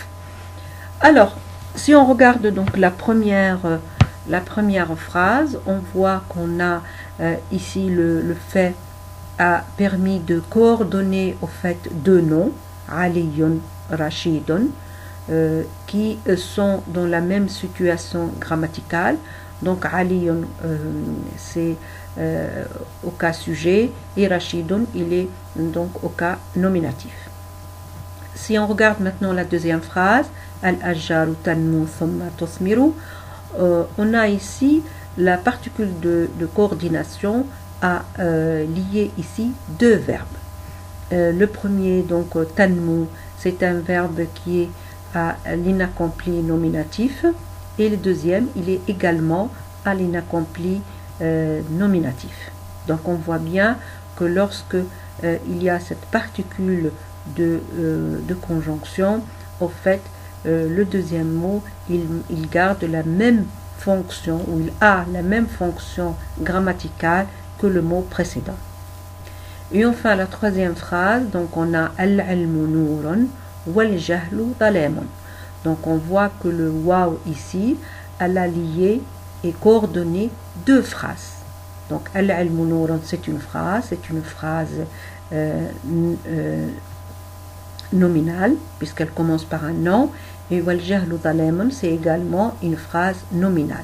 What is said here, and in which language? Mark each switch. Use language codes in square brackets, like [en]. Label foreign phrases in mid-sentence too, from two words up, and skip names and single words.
[fr] Alors, si on regarde donc la première phrase, on voit qu'on a ici le fait a permis de coordonner au fait deux noms, Aliyun, Rashidun, qui sont dans la même situation grammaticale. Donc Aliyun c'est au cas sujet et Rashidun il est donc au cas nominatif. Si on regarde maintenant la deuxième phrase, [ar] الأشجار تنمو ثم تثمر, [fr] on a ici la particule de coordination a lié ici deux verbes. Le premier, donc tanmu, c'est un verbe qui est à l'inaccompli nominatif, et le deuxième, il est également à l'inaccompli nominatif. Donc on voit bien que lorsque il y a cette particule de conjonction, au fait, le deuxième mot, il garde la même fonction, ou il a la même fonction grammaticale que le mot précédent. Et enfin, la troisième phrase, donc on a [ar] العلم نور والجهل ظلام. [fr] Donc on voit que le waw ici, elle a lié et coordonné deux phrases. Donc [ar] العلم نور, [fr] c'est une phrase nominale, puisqu'elle commence par un nom, et [ar] والجهل ظلام, [fr] c'est également une phrase nominale.